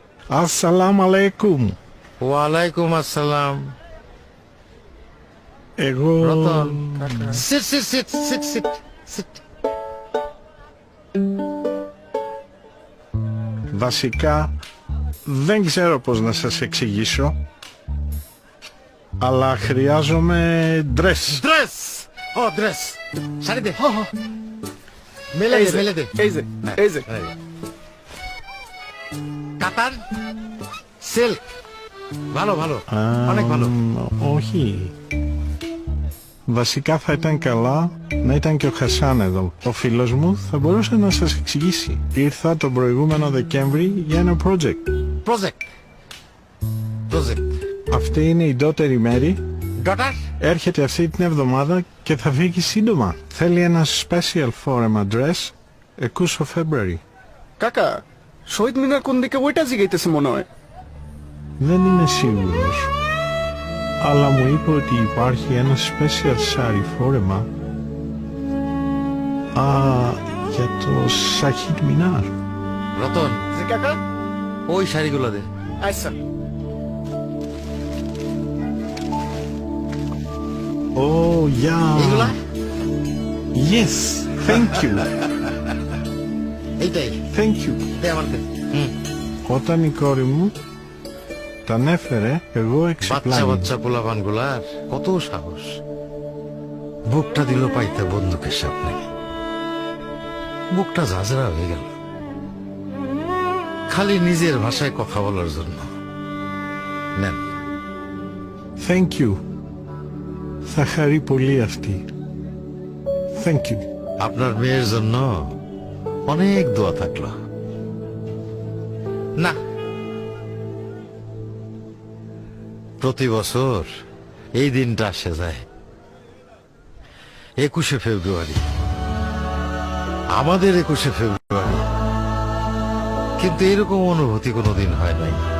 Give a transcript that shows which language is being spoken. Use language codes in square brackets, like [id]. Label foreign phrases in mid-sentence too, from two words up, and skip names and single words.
[ar] السلام عليكم. وعليكم السلام. [bn] এগো রতন, [en] sit, sit, sit, sit, sit, sit. [el] Βασικά δεν ξέρω πώς να σας εξηγήσω, αλλά χρειάζομαι ντρες. [en] Dress! Oh, dress! [bn] শাড়ি দে। মেলে দে, মেলে দে। এই যে কাতার, সিল্ক। ভালো, ভালো। অনেক ভালো। [el] Όχι. Βασικά θα ήταν καλά να ήταν και ο Χασάν εδώ. Ο φίλος μου θα μπορούσε να σας εξηγήσει. Ήρθα τον προηγούμενο Δεκέμβρη για ένα project. Project. Αυτή είναι η ντότερη Μέρη. [en] Daughter? [el] Έρχεται αυτή την εβδομάδα και θα φύγει σύντομα. Θέλει ένα special φόρεμα dress 20 February. [bn] কাকা শহীদ মিনার কোন দিকে ওইটা জিগাইতেছে মনে হয়। [el] Δεν είμαι σίγουρος, αλλά μου είπε ότι υπάρχει ένα special σάρι φόρεμα για το Σαχίτ Μινάρ. [bn] রতন, জি কাকা ওই শাড়িগুলো দে। আচ্ছা [en] Oh, [bn] এইগুলা? [en] Yes, thank you, [bn] এইটাই। [en] thank you. [bn] দে আমার দে। [el] Όταν η κόρη μου τα ανέφερε, εγώ [bn] বাচ্চা [el] εξεπλάγει. [bn] বাচ্চা পোলাপান গুলার কত সাহস, বুকটা দিল পাইতে বন্দুকের সামনে, বুকটা ঝাঁঝরা হয়ে গেল খালি নিজের ভাষায় কথা বলার জন্য। নেন। [en] Thank you. [el] Θα χαρεί πολύ αυτή. [en] Thank you. [bn] আপনার মেয়ের জন্য অনেক দোয়া থাকলো। না, প্রতি বছর এই দিনটা আসে যায় 21শে ফেব্রুয়ারি, আমাদের 21শে ফেব্রুয়ারি, কিন্তু এরকম অনুভূতি কোনোদিন হয় নাই।